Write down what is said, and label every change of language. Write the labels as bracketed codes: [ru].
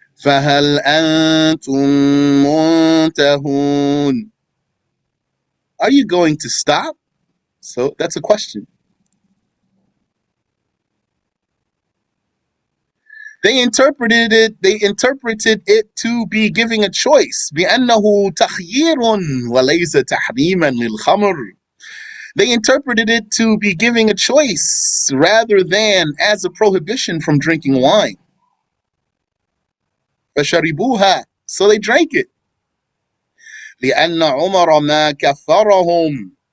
[ar] فَهَلْ أَنْتُمْ مُنْتَهُونَ. [en] Are you going to stop? So that's a question. They interpreted it to be giving a choice. [ar] بأنه تخيير وليس تحريما للخمر. [en] They interpreted it to be giving a choice rather than as a prohibition from drinking wine. [ar] فشربوها. [en] So they drank it. [ar] لأن عمر ما كفرهم.